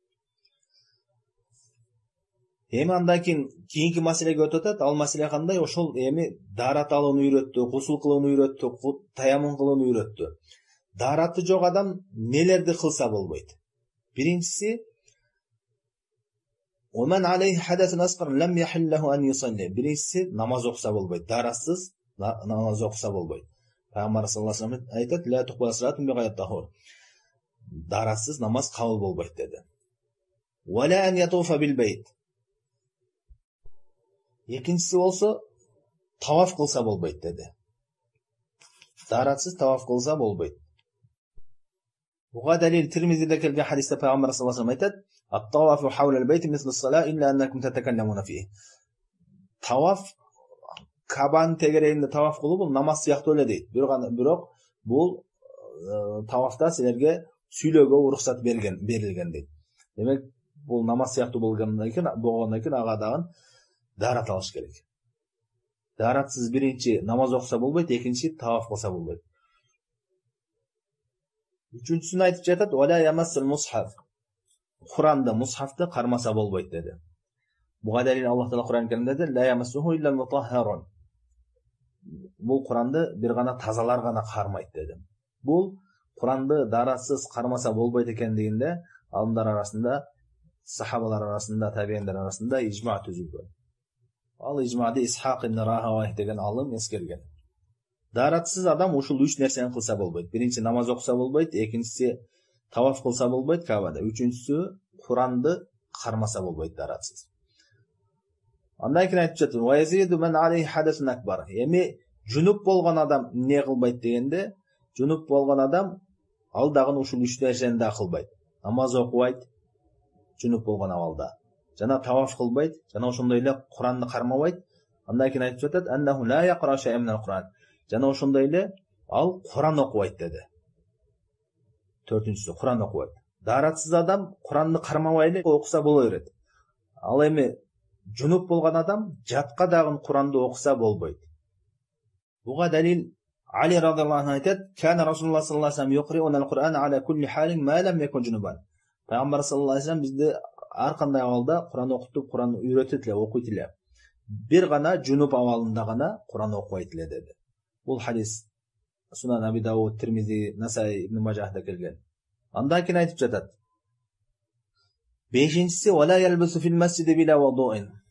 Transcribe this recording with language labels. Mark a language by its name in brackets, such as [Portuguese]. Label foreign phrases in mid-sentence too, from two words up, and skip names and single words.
[Kyrgyz] Эми андан кийинки маселеге өтүп атат. Ал маселе кандай? Ошол эми даарат алууну үйрөттү, гусул кылууну үйрөттү, таяммун кылууну үйрөттү. Даараты жок адам нелерди кылса болбойт? Биринчиси, [Arabic] "ومن عليه حدث أصغر لم يحل له أن يصلي." [Kyrgyz] Биринчиси, намаз окуса болбойт. Даратсыз намаз окуса болбойт. [Arabic] Пайгамбар صلى الله عليه وسلم айтат: "لا تقبل صلاة ب غير طهور." [Kyrgyz] Даратсыз намаз кабыл болбойт деди. [Arabic] "ولا أن يطوف بالبيت." [Kyrgyz] Экинчиси болсо, таваф кылса болбойт деди. Даратсыз таваф кылса болбойт. Буга далил Тирмизиде келген хадисте пайгамбар [Arabic] صلى الله عليه وسلم айтат: "الطواف حول البيت مثل الصلاة إلا أنكم تتكلمون فيه." [Kyrgyz] Таваф Кабанын тегерегинде таваф кылуу бул намаз сыяктуу эле дейт. Бирок бул тавафта силерге сүйлөөгө уруксат берилген дейт. Демек бул намаз сыяктуу болгондон кийин ага дагы даарат алыш керек. Дааратсыз биринчи намаз окуса болбойт, экинчи таваф кылса болбойт. Үчүнчүсүн айтып жатат: [Arabic] "ولا يمس المصحف." [Kyrgyz] Куранды, мусхафты кармаса болбойт деди. Буга далил Аллах Таала Куран Каримде деди: [Arabic] "لا يمسه إلا المطهرون." [Kyrgyz] Бул Куранды бир гана тазалар гана кармайт деди. Бул Куранды дааратсыз кармаса болбойт экендигинде алымдар арасында, сахабалар арасында, табииндер арасында ижма түзүлгөн. Ал ижмады Исхак ибн Рахавайх деген алым эскерген. Дааратсыз адам ушул үч нерсени кылса болбойт. Биринчи намаз окуса болбойт, экинчиси таваф кылса болбойт Кабада, үчүнчүсү Куранды кармаса болбойт дааратсыз. Андан кийин айтып жатат: [Arabic] "و يزيد من عليه حدث أكبر." [Kyrgyz] Эми жунуп болгон адам эмне кылбайт дегенде, жунуп болгон адам ал дагы ушул үч нерсени да кылбайт. Намаз окубайт жунуп болгон абалда. Жана таваф кылбайт, жана ошондой эле Куранды кармабайт. Андан кийин айтып жатат: [Arabic] "أنه لا يقرأ شيئا من القرآن." [Kyrgyz] Жана ошондой эле ал Куран окубайт деди. Төртүнчүсү Куран окубайт. Дааратсыз адам Куранды кармабай эле окуса боло берет. Ал эми жунуп болгон адам жатка дагы Куранды окуса болбойт. Буга далил Али [Arabic] رضي الله عنه [Kyrgyz] айтат: [Arabic] "كان رسول الله صلى الله عليه وسلم يقرئنا القرآن على كل حال ما لم يكن جنبا." [Kyrgyz] Пайгамбар [Arabic] صلى الله عليه وسلم [Kyrgyz] бизди ар кандай абалда Куран окутуп, Куран үйрөтөт эле, окуйт эле. Бир гана жунуп абалында гана Куран окубайт эле деди. Бул хадис Сунан Аби Дауд, Тирмизи, Насаи, Ибн Мажахда келген. Андан кийин айтып жатат: "Бешинчиси [Arabic] ولا يلبث في المسجد بلا وضوء."